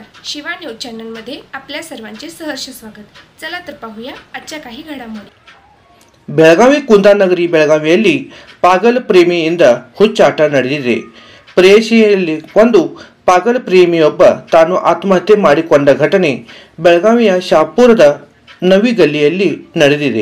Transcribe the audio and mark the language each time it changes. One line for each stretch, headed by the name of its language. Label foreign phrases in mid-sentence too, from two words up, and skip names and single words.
Marathi: शिवा न्यूज चॅनलमध्ये आपल्या सर्वांचे सहर्ष स्वागत. चला तर पाहूया आजच्या काही घडामोडी.
Kannada: ಬೆಳಗಾವಿ ಕುಂದಾನಗರಿ ಬೆಳಗಾವಿಯಲ್ಲಿ ಪಾಗಲ್ ಪ್ರೇಮಿಯಿಂದ ಹುಚ್ಚಾಟ ನಡೆದಿದೆ. ಪ್ರೇಯಸಿಯಲ್ಲಿ ಕೊಂದು ಪಾಗಲ್ ಪ್ರೇಮಿಯೊಬ್ಬ ತಾನು ಆತ್ಮಹತ್ಯೆ ಮಾಡಿಕೊಂಡ ಘಟನೆ ಬೆಳಗಾವಿಯ ಶಾಪುರದ ನವಿ ಗಲ್ಲಿಯಲ್ಲಿ ನಡೆದಿದೆ.